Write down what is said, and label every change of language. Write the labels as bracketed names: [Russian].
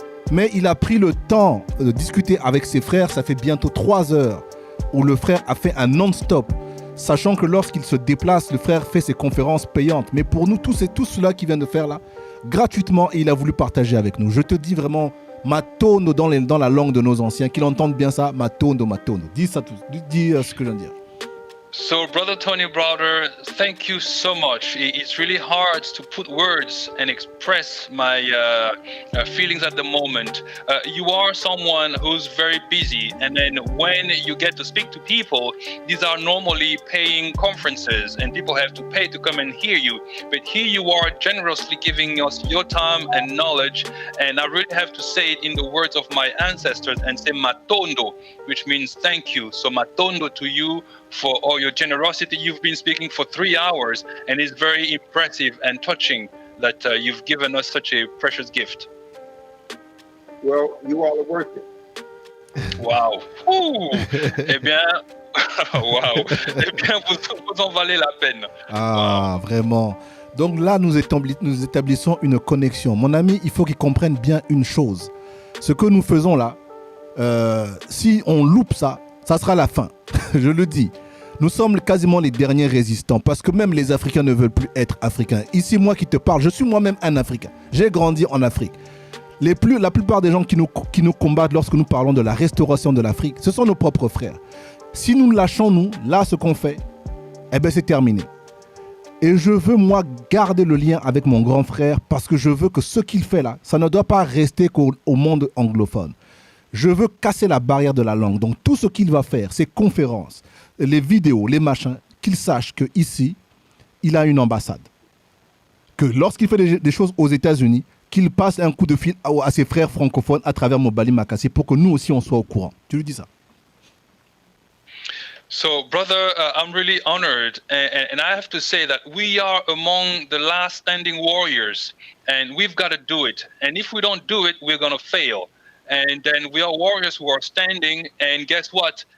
[French] Mais il a pris le temps de discuter avec ses frères. Ça fait bientôt 3 heures où le frère a fait un non-stop. Sachant que lorsqu'il se déplace, le frère fait ses conférences payantes. Mais pour nous, tout cela qu'il vient de faire là, gratuitement, et il a voulu partager avec nous. Je te dis vraiment, matondo dans la langue de nos anciens, qu'ils entendent bien ça, matondo, matondo. Dis ça tout, dis ce que je viens de dire. [English] So, Brother Tony Browder, thank you so much. It's really hard to put words and express my feelings at the moment. You are someone who's very busy, and then when you get to speak to people, these are normally paying conferences, and people have to pay to come and hear you. But here you are generously giving us your time and knowledge, and I really have to say it in the words of my ancestors and say matondo, which means thank you. So matondo to you for all your generosity. You've been speaking for 3 hours, and it's very impressive and touching that you've given us such a precious gift. Well, you all are worth it. [French] Wow. Eh bien, wow. Eh bien, vous en valez la peine. Ah, wow. Vraiment. Donc là, nous établissons une connexion. Mon ami, il faut qu'il comprenne bien une chose. Ce que nous faisons là, si on loupe ça, ça sera la fin. Je le dis. Nous sommes quasiment les derniers résistants parce que même les Africains ne veulent plus être Africains. Ici, moi qui te parle, je suis moi-même un Africain. J'ai grandi en Afrique. La plupart des gens qui nous combattent lorsque nous parlons de la restauration de l'Afrique, ce sont nos propres frères. Si nous lâchons, nous, là, ce qu'on fait, eh bien, c'est terminé. Et je veux, moi, garder le lien avec mon grand frère parce que je veux que ce qu'il fait là, ça ne doit pas rester qu'au monde anglophone. Je veux casser la barrière de la langue. Donc, tout ce qu'il va faire, ces conférences, les vidéos, les machins, qu'il sache qu'ici, il a une ambassade. Que lorsqu'il fait des choses aux États-Unis, qu'il passe un coup de fil à ses frères francophones à travers Mobali Makassi pour que nous aussi, on soit au courant. Tu lui dis ça? [English] So, brother, I'm really honored, and I have to say that we are among the last standing warriors, and we've got to do it. And if we don't do it, we're going to fail. And then we are warriors who are standing, and guess what?